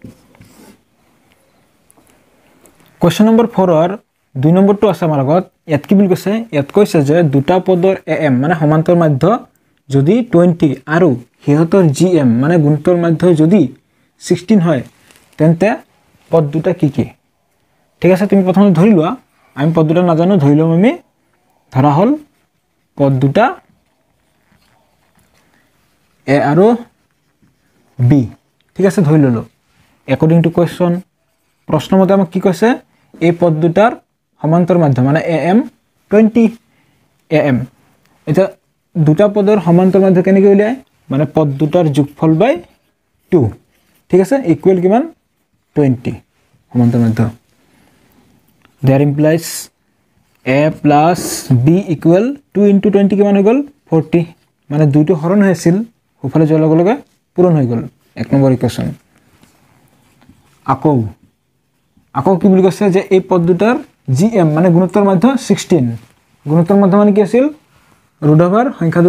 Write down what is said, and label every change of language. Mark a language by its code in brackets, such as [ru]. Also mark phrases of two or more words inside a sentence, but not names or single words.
[en] question number [as] 4 ৰ 2 নম্বৰটো আছে আমাৰ আগত ইয়াত কি বুলি কৈছে ইয়াত কৈছে যে দুটা পদৰ am মানে সমান্তৰ মাধ্য যদি 20 আৰু হিহতৰ gm মানে গুণোত্তৰ মাধ্য যদি 16 হয় তেন্তে পদ দুটা কি কি ঠিক আছে তুমি প্ৰথমে ধৰি লোৱা আমি পদ দুটা নাজানো ধৰি লম আমি ধৰা হল পদ দুটা a আৰু b ঠিক আছে ধৰি ললো [en] according to question [as] প্ৰশ্ন মতে আমাক কি কৈছে এই পদ দুটাৰ সমান্তৰ মাধ্য মানে am 20 am এটা দুটা পদৰ সমান্তৰ মাধ্য কেনেকৈ উলিয়ায় মানে পদ দুটাৰ যোগফল বাই 2 ঠিক আছে ইকুৱেল কিমান 20 সমান্তৰ মাধ্য [en] there implies a plus b equal 2 into 20 [as] কিমান হৈ গল 40 মানে দুইটো হৰণ হৈছিল ওফালে যোৱাৰ লগে লগে পূৰণ হৈ গল এক নম্বৰ ইকুৱেশ্যন আকৌ কি বুলি কৈছে যে এই পদ দুটাৰ gm মানে গুণোত্তৰ মাধ্য 16 গুণোত্তৰ মাধ্য মানে কি আছিল ৰুট সংখ্যা